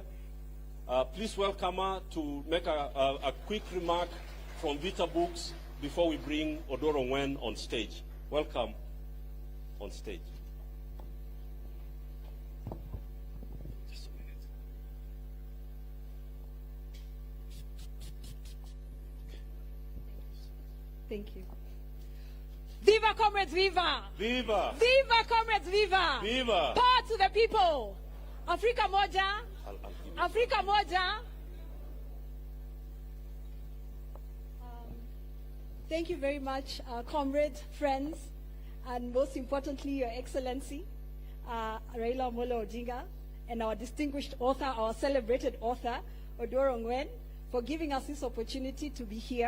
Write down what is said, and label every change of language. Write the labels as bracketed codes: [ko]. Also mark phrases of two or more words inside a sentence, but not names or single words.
[en] Please welcome her to make a quick remark from Vita Books before we bring Odour Ong'wen on stage. Welcome on stage. Just a minute. Thank you. Viva, comrades, viva! Viva! Viva, comrades, viva! Viva! Power to the people! [sw] Afrika moja! Afrika moja! [en] Thank you very much, comrades, friends, and most importantly, Your Excellency, Raila Odinga, and our distinguished author, our celebrated author, Odour Ong'wen, for giving us this opportunity to be here.